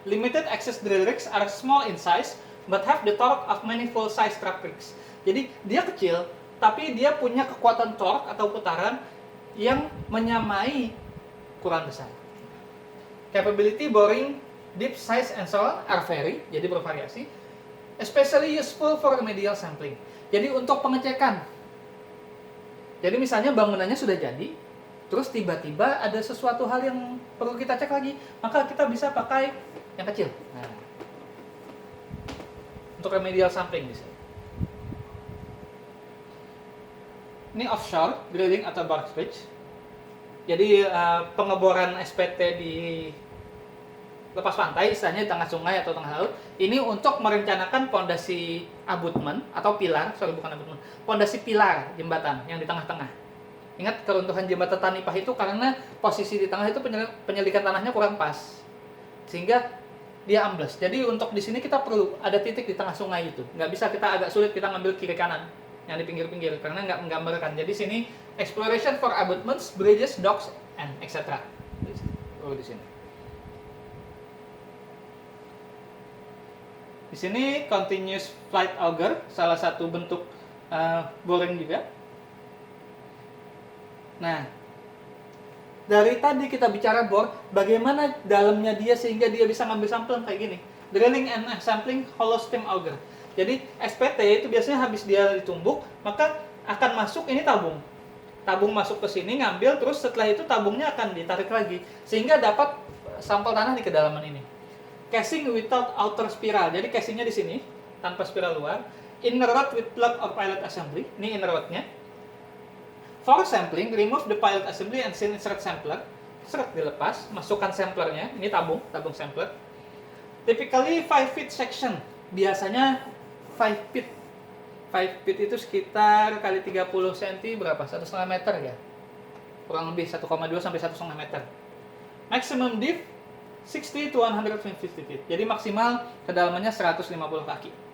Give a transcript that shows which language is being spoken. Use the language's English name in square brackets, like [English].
[English] Limited access drill rigs are small in size but have the torque of many full size truck rigs. [Indonesian] Jadi dia kecil tapi dia punya kekuatan torque atau putaran yang menyamai ukuran besar. [English] Capability boring deep size and so on are vary, [Indonesian] jadi bervariasi. [English] Especially useful for remedial sampling. [Indonesian] Jadi untuk pengecekan. Jadi misalnya bangunannya sudah jadi, terus tiba-tiba ada sesuatu hal yang perlu kita cek lagi, maka kita bisa pakai yang kecil. Nah, untuk remedial sampling bisa. Ini offshore drilling atau barge bridge. Jadi pengeboran SPT di lepas pantai, istilahnya di tengah sungai atau tengah laut, ini untuk merencanakan pondasi abutmen atau pilar, bukan abutmen, pondasi pilar jembatan yang di tengah-tengah. Ingat keruntuhan jembatan Tanipah itu karena posisi di tengah itu penyelidikan tanahnya kurang pas, sehingga dia ambles. Jadi untuk di sini kita perlu ada titik di tengah sungai itu. Nggak bisa kita agak sulit kita ngambil kiri kanan yang di pinggir-pinggir karena nggak menggambarkan. [English] Jadi sini exploration for abutments, bridges, docks, and etc. [Indonesian] Di sini. Di sini continuous flight auger, salah satu bentuk boring juga. Nah, dari tadi kita bicara bor, bagaimana dalamnya dia sehingga dia bisa ngambil sampel kayak gini. [English] Drilling and sampling hollow stem auger. [Indonesian] Jadi SPT itu biasanya habis dia ditumbuk, maka akan masuk ini tabung. Tabung masuk ke sini ngambil, terus setelah itu tabungnya akan ditarik lagi sehingga dapat sampel tanah di kedalaman ini. [English] Casing without outer spiral. [Indonesian] Jadi casingnya di sini tanpa spiral luar. [English] Inner rod with plug or pilot assembly. [Indonesian] Ini inner rodnya. [English] For sampling, remove the pilot assembly and insert sampler. [Indonesian] Seret dilepas, masukkan samplernya. Ini tabung sampler. [English] Typically 5 feet section. [Indonesian] Biasanya 5 feet. 5 feet itu sekitar kali 30 cm berapa? 1,5 meter ya. Kurang lebih 1,2 sampai 1,5 meter. [English] Maximum depth 60 to 150 feet. [Indonesian] Jadi maksimal kedalamannya 150 kaki.